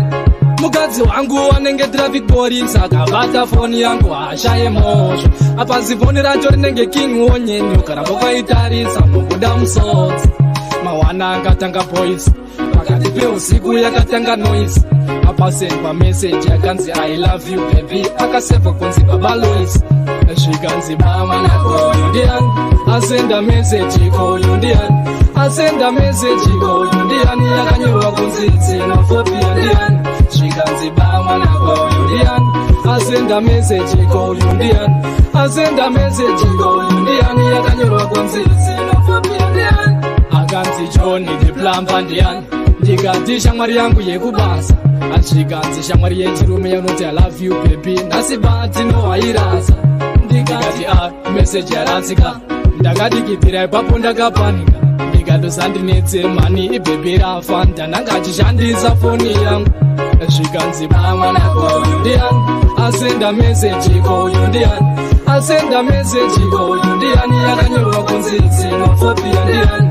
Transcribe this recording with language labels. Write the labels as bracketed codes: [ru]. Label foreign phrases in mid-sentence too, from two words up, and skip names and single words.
[sn] Mukadzi wangu anenge [en] traffic police [sn] akabata foni yangu ashaye mozvo. Apasi foni racho rinenge king wonyeni ukaramba ukaitarisa mubuda musodzi. Mawana akatanga boys pakati peusiku yakatanga noise. Apasendwa message yakanzi [en] I love you baby, [sn] akaseva kunzi baba Lois. Zvikanzi mwana koyo ndiani, asenda message koyo ndiani, asenda message koyo ndiani, yakanyorwa kunzi xenophobia ndiani. Zvikanzi mwana koyo ndiani, asenda message koyo ndiani, asenda message koyo ndiani, yakanyorwa kunzi xenophobia ndiani. Akanzi [en] Johnny the plumber [sn] ndiani, ndikati shamwari yangu yekubasa. Azvikanzi shamwari yechirume yanoti [en] I love you baby, [sn] ndasibati nowairasa. Ndikati message yaratsika, ndakadikitira ipapo ndakapanika. Ndikatosandinetse mani ibhebhi rafa, ndananga achishandisa foni yangu. Zvikanzi mwana koyo ndiani, asenda message koyo ndiani, asenda message koyo ndiani, yakanyorwa kunzi xenophobia ndiani.